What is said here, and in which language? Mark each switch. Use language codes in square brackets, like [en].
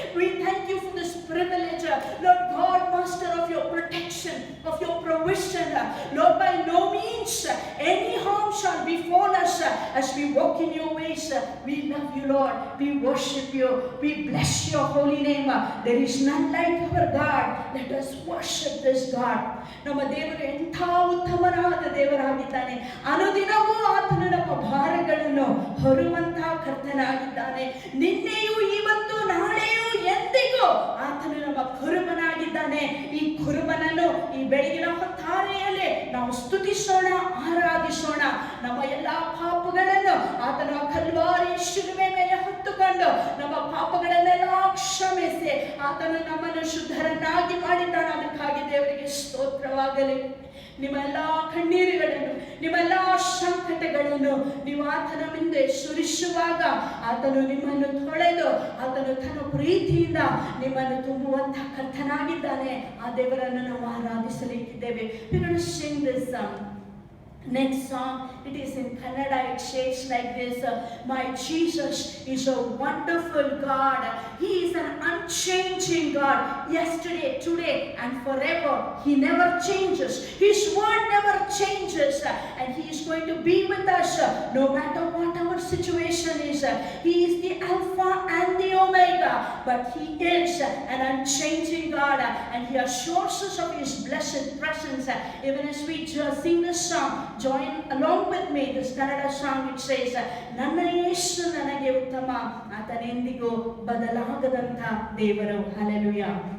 [en] We thank you for this privilege, Lord God, Master, of your protection, of your provision. Lord, by no means any harm shall befall us as we walk in your ways. We love you, Lord. We worship you. We bless your holy name. There is none like our God. Let us worship this God. [kn] ನಮ್ಮ ದೇವರು ಎಂಥ ಉತ್ತಮನಾದ ದೇವರಾಗಿದ್ದಾನೆ. ಅನುದಿನವೂ ಆತನು ನಮ್ಮ ಭಾರಗಳನ್ನು ಹೊರುವಂತಹ ಕರ್ತನಾಗಿದ್ದಾನೆ. ನಿನ್ನೆಯೂ ಇವತ್ತು ನಾಳೆಯೂ ಎಂದಿಗೂ ಆತನು ನಮ್ಮ ಕುರುಬನಾಗಿದ್ದಾನೆ. ಈ ಕುರುಬನನ್ನು ಈ ಬೆಳಗಿನ ಹೊತ್ತಾರೆಯಲ್ಲಿ ನಾವು ಸ್ತುತಿಸೋಣ, ಆರಾಧಿಸೋಣ. ನಮ್ಮ ಎಲ್ಲಾ ಪಾಪಗಳನ್ನು ಆತನ ಕಲ್ವಾರಿ ಶಿಲುಬೆ ಮೇಲೆ ಹೊತ್ತುಕೊಂಡು ನಮ್ಮ ಪಾಪಗಳನ್ನೆಲ್ಲ ಕ್ಷಮಿಸಿ ಆತನು ನಮ್ಮನ್ನು ಶುದ್ಧರನ್ನಾಗಿ ಮಾಡಿದ್ದಾನೆ. ಅದಕ್ಕಾಗಿ ದೇವರಿಗೆ ಸ್ತೋತ್ರವಾಗಲಿ. ನಿಮ್ಮ ಎಲ್ಲ ಕಣ್ಣೀರುಗಳನ್ನು, ನಿಮ್ಮೆಲ್ಲ ಸಂಕಟಗಳನ್ನು ನೀವು ಆತನ ಮುಂದೆ ಸುರಿಸುವಾಗ ಆತನು ನಿಮ್ಮನ್ನು ತೊಳೆದು ಆತನು ತನ್ನ ಪ್ರೀತಿಯಿಂದ ನಿಮ್ಮನ್ನು ತುಂಬುವಂತಹ ಕರ್ತನಾಗಿದ್ದಾನೆ. ಆ ದೇವರನ್ನು ನಾವು ಆರಾಧಿಸಲಿಕ್ಕಿದ್ದೇವೆ. [en] We're going to sing this song. Next song, it is in Kannada. It says like this: My Jesus is a wonderful God. He is an unchanging God. Yesterday, today, and forever. He never changes. His word never changes, and He is going to be with us no matter what our situation is. He is the Alpha and the Omega, but He is an unchanging God, and He assures us of His blessed presence. Even as we sing this song, join along with me this Kannada song. It says, [kn] ನನ್ನ ಯೇಸು ನನಗೆ ಉತ್ತಮ, ಆತನೆಂದಿಗೂ ಬದಲಾಗದಂತ ದೇವರು. Hallelujah.